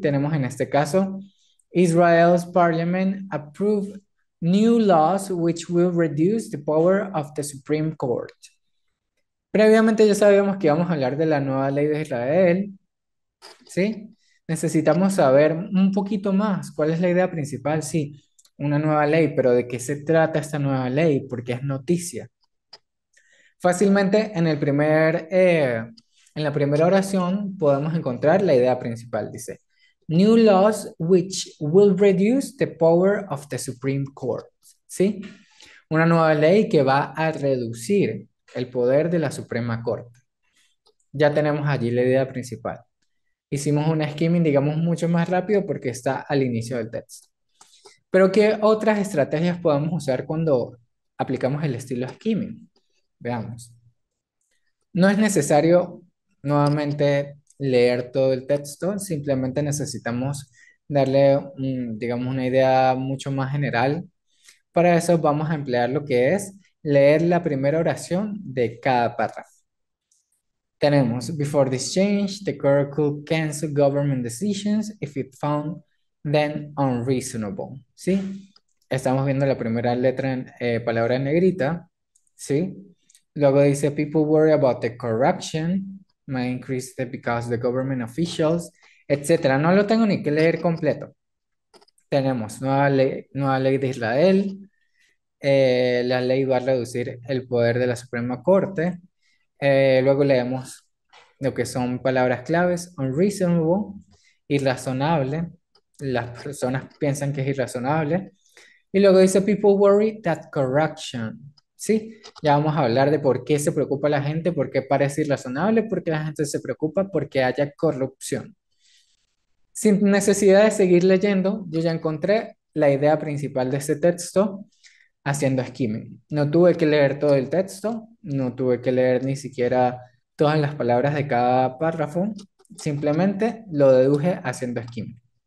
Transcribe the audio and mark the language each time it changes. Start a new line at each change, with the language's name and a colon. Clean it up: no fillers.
English: Tenemos en este caso, Israel's parliament approved new laws which will reduce the power of the Supreme Court.
Spanish: Previamente ya sabíamos que íbamos a hablar de la nueva ley de Israel, ¿sí? Necesitamos saber un poquito más. ¿Cuál es la idea principal? Sí, una nueva ley, pero ¿de qué se trata esta nueva ley? Porque es noticia. Fácilmente en la primera oración podemos encontrar la idea principal. Dice,
English: New laws which will reduce the power of the Supreme Court.
Spanish: ¿Sí? Una nueva ley que va a reducir el poder de la Suprema Corte. Ya tenemos allí la idea principal. Hicimos un skimming, digamos, mucho más rápido porque está al inicio del texto. Pero ¿qué otras estrategias podemos usar cuando aplicamos el estilo skimming? Veamos. No es necesario nuevamente leer todo el texto, simplemente necesitamos darle, digamos, una idea mucho más general. Para eso vamos a emplear lo que es leer la primera oración de cada párrafo. Tenemos,
English: before this change, the court could cancel government decisions if it found them unreasonable.
Spanish: ¿Sí? Estamos viendo la primera letra palabra en negrita. ¿Sí? Luego dice,
English: people worry about the corruption, may increase because the government officials, etcétera.
Spanish: No lo tengo ni que leer completo. Tenemos nueva ley de Israel. La ley va a reducir el poder de la Suprema Corte. Luego leemos lo que son palabras claves, unreasonable, irrazonable. Las personas piensan que es irrazonable. Y luego dice,
English: people worry that corruption.
Spanish: ¿Sí? Ya vamos a hablar de por qué se preocupa la gente, por qué parece irrazonable, porque la gente se preocupa porque haya corrupción. Sin necesidad de seguir leyendo, yo ya encontré la idea principal de este texto haciendo skimming. No tuve que leer todo el texto, no tuve que leer ni siquiera todas las palabras de cada párrafo, simplemente lo deduje haciendo skimming.